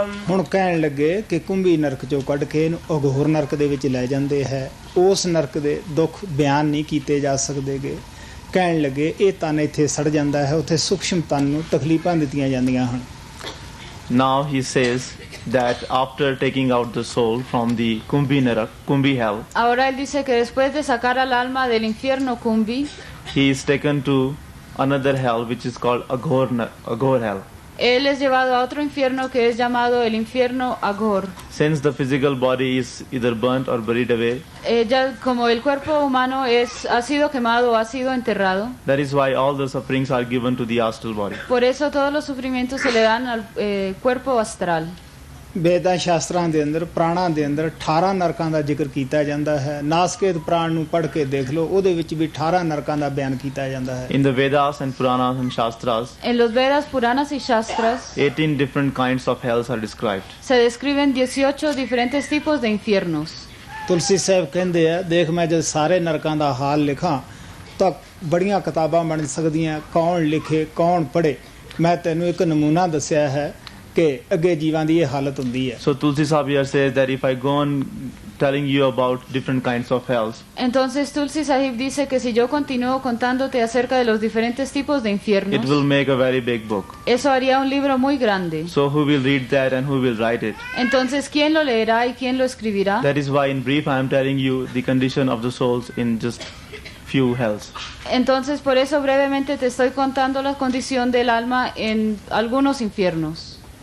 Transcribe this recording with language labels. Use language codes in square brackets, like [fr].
[pa] ਹੁਣ ਕਹਿਣ ਲੱਗੇ ਕਿ ਕੁੰਭੀ ਨਰਕ ਚੋਂ ਕੱਢ ਕੇ ਇਹਨੂੰ ਅਘੋਰ ਨਰਕ ਦੇ ਵਿੱਚ ਲੈ ਜਾਂਦੇ ਹੈ। ਉਸ ਨਰਕ ਦੇ ਦੁੱਖ ਬਿਆਨ ਨਹੀਂ ਕੀਤੇ ਜਾ ਸਕਦੇਗੇ। ਕਹਿਣ ਲੱਗੇ ਇਹ ਤਨ ਇੱਥੇ ਸੜ ਜਾਂਦਾ ਹੈ, ਉੱਥੇ ਸੂਖਸ਼ਮ ਤਨ ਨੂੰ ਤਕਲੀਫਾਂ ਦਿੱਤੀਆਂ ਜਾਂਦੀਆਂ ਹਨ। [en] Now he says that after taking out the soul from the Kumbhi Narak, Kumbhi hell, [es] Ahora él dice que después de sacar al alma del infierno Kumbhi, [en] he is taken to another hell which is called Aghor hell. [es] él es llevado a otro infierno que es llamado el infierno Aghor. [en] Since the physical body is either burnt or buried away, [es] Ya como el cuerpo humano ha sido quemado o ha sido enterrado, [en] that is why all the sufferings are given to the astral body. [es] por eso todos los sufrimientos se le dan al cuerpo astral. [pa] ਵੇਦਾਂ ਸ਼ਾਸਤਰਾਂ ਦੇ ਅੰਦਰ ਪ੍ਰਾਣਾਂ ਦੇ ਅੰਦਰ 18 ਨਰਕਾਂ ਦਾ ਜ਼ਿਕਰ ਕੀਤਾ ਜਾਂਦਾ ਹੈ। ਨਾਸਕੇਤ ਪ੍ਰਾਣ ਨੂੰ ਪੜ੍ਹ ਕੇ ਦੇਖ ਲਓ, ਉਹਦੇ ਵਿੱਚ ਵੀ 18 ਨਰਕਾਂ ਦਾ ਬਿਆਨ ਕੀਤਾ ਜਾਂਦਾ ਹੈ। [en] In the Vedas and Puranas and Shastras, [es] En los Vedas, Puranas y Shastras [en] 18 different kinds of hells are described. [es] se describen 18 diferentes tipos de infiernos. [pa] ਤੁਲਸੀ ਸਾਹਿਬ ਕਹਿੰਦੇ ਆ, ਦੇਖ ਮੈਂ ਜਦ ਸਾਰੇ ਨਰਕਾਂ ਦਾ ਹਾਲ ਲਿਖਾਂ ਤਾਂ ਬੜੀਆਂ ਕਿਤਾਬਾਂ ਬਣ ਸਕਦੀਆਂ, ਕੌਣ ਲਿਖੇ ਕੌਣ ਪੜ੍ਹੇ। ਮੈਂ ਤੈਨੂੰ ਇੱਕ ਨਮੂਨਾ ਦੱਸਿਆ ਹੈ ਕਿ ਅੱਗੇ ਜੀਵਾਂ ਦੀ ਇਹ ਹਾਲਤ ਹੁੰਦੀ ਹੈ। [en] So Tulsi Sahab here says that if I go on telling you about different kinds of hells, [es] Entonces Tulsi Sahib dice que si yo continúo contándote acerca de los diferentes tipos de [en] it [es] infiernos, [en] will make a very big book. [es] eso haría un libro muy grande. [en] So who will read that and who will write it? [es] Entonces, ¿quién lo leerá y quién lo escribirá? [en] That is why in brief I am telling you the condition of the souls in just few hells. [es] Entonces, por eso brevemente te estoy contando la condición del alma en algunos infiernos.